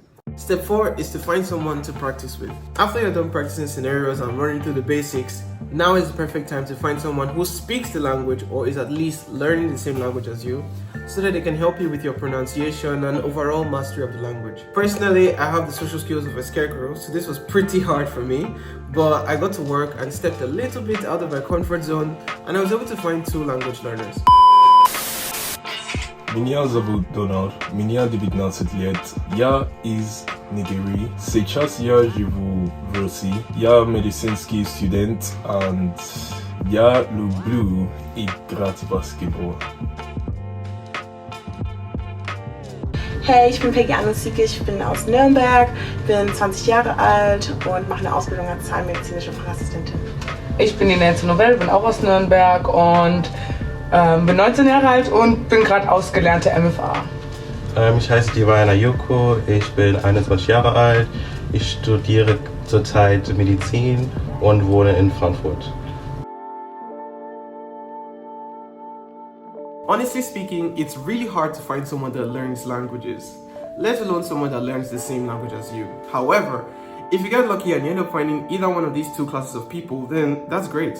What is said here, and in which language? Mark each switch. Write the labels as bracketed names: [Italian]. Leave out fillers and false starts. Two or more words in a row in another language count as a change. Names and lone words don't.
[English] Step 4 is to find someone to practice with. After you're done practicing scenarios and running through the basics, now is the perfect time to find someone who speaks the language or is at least learning the same language as you, so that they can help you with your pronunciation and overall mastery of the language. Personally, I have the social skills of a scarecrow, so this was pretty hard for me, but I got to work and stepped a little bit out of my comfort zone, and I was able to find 2 language learners. [Russian] Меня зовут Дональд, мне 19 лет, я из Нигерии. Сейчас я живу в России, я медицинский студент, и я люблю играть в баскетбол. [German] Hey, ich bin Peggy Anusike, ich bin aus Nürnberg, bin 20 Jahre alt und mache eine Ausbildung als zahnmedizinische Fachassistentin. Ich bin die Nancy Novell, bin auch aus Nürnberg und bin 19 Jahre alt und bin gerade ausgelernte MFA. Ich heiße Divina Yuko, ich bin 21 Jahre alt, ich studiere zurzeit Medizin und wohne in Frankfurt. [English] Honestly speaking, it's really hard to find someone that learns languages, let alone someone that learns the same language as you. However, if you get lucky and you end up finding either one of these 2 classes of people, then that's great.